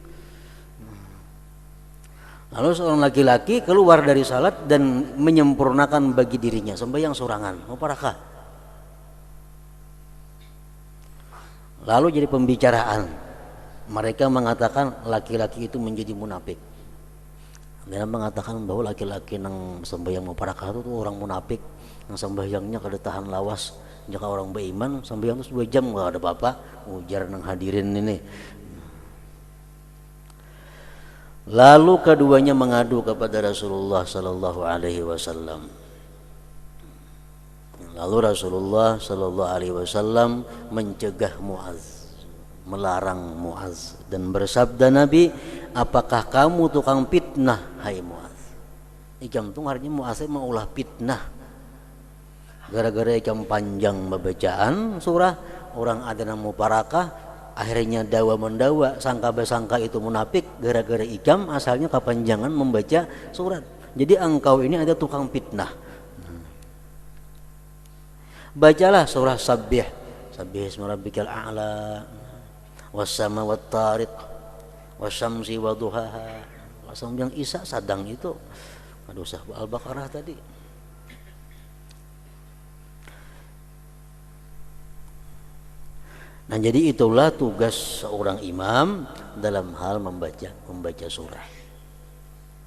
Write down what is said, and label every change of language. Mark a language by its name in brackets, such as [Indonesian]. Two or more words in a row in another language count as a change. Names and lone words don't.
[Banjar] Lalu seorang laki-laki keluar dari salat dan menyempurnakan bagi dirinya sembahyang sorangan, mau perakah. [Indonesian] Lalu jadi pembicaraan. Mereka mengatakan laki-laki itu menjadi munafik. [Banjar] Mereka mengatakan bahwa laki-laki yang sembahyang muparakah itu orang munafik, yang sembahyangnya kada tahan lawas. Jika orang beriman sembahyang itu 2 jam enggak ada apa-apa, ujar nang hadirin ini. [Indonesian] Lalu keduanya mengadu kepada Rasulullah [Arabic] صلى الله عليه وسلم. [Indonesian] Lalu Rasulullah [Arabic] صلى الله عليه وسلم [Indonesian] mencegah Mu'adz, melarang Mu'adz dan bersabda Nabi, apakah kamu tukang fitnah hai Mu'adz? [Banjar] Ikam tu artinya Mu'adz mau ulah fitnah. Gara-gara ikam panjang bacaan surah, orang ada nama parakah, akhirnya dawa mendawa, sangka-besangka itu munafik gara-gara ikam asalnya kepanjangan membaca surat. [Indonesian] Jadi engkau ini ada tukang fitnah. Bacalah surah [Arabic] سبح، سبح اسم ربك الأعلى، والسماء والطارق، والشمس وضحاها. [Banjar] Langsung yang Isya sadang itu. Aduh sah Al-Baqarah tadi. [Indonesian] Nah, jadi itulah tugas seorang imam dalam hal membaca surah.